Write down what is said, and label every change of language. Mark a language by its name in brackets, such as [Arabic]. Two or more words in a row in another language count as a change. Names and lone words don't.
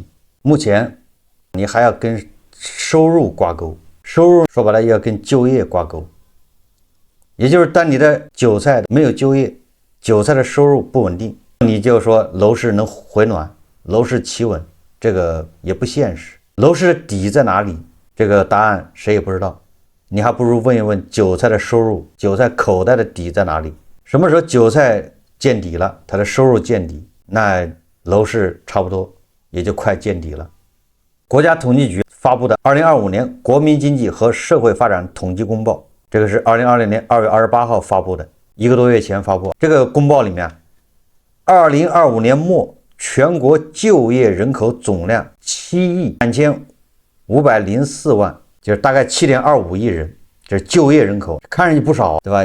[Chinese] 目前你還要跟收入掛鈎，收入說白了要跟就業掛鈎。也就是當你的韭菜沒有就業，韭菜的收入不穩定，你就說樓市能回暖，樓市企穩，這個也不現實。樓市的底在哪裡？這個答案誰也不知道。你還不如問一問韭菜的收入，韭菜口袋的底在哪裡？什麼時候韭菜見底了，它的收入見底，那樓市差不多也就快見底了。國家統計局發布的2025年國民經濟和社會發展統計公報，這個是2020年2月28號發布的，1個多月前發布。這個公報裡面，2025年末全國就業人口總量7.3504萬，就是大概7.25億人，這是就業人口，看上去不少，對吧？